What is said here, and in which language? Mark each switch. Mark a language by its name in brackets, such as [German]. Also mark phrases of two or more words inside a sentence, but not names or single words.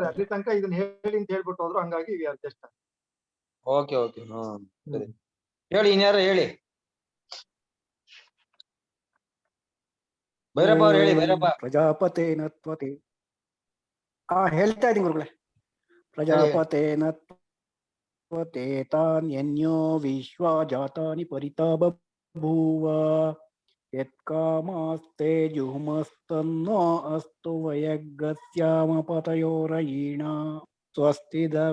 [Kannada] ಅಲ್ಲಿ ತನಕ ಇದನ್ನ ಹೇಳಿ ಅಂತ ಹೇಳ್ಬಿಟ್ಟು ಹೋದ್ರು, ಹಂಗಾಗಿ ಜಸ್ಟ್. [English] okay okay. [Kannada] ಸರಿ ಹೇಳಿ. ಇನ್ಯಾರು ಹೇಳಿ? ಭೈರಪ್ಪ ಅವ್ರು ಹೇಳಿ. ಭೈರಪ್ಪ. [Sanskrit] ಪ್ರಜಾಪತೇನ ತ್ವತಿ. [Kannada] ಹೇಳ್ತಾ ಇದ್ದೀನಿ ಗುರುಗಳೇ. [Sanskrit] ಪ್ರಜಾಪತೇನ ತ್ವತೆ ತಾನ್ಯನ್ಯೋ ವಿಶ್ವಾ ಜಾತಾನಿ ಪರಿತಾ ಬಭೂವ ಯತ್ಕಾಮಾಸ್ತೆ ಜುಹುಮಸ್ತನ್ನೋ ಅಸ್ತು ವಯಗ್ಗಸ್ಯಾಮ ಪತಯೋರಯೀಣ ಸ್ವಸ್ತಿದ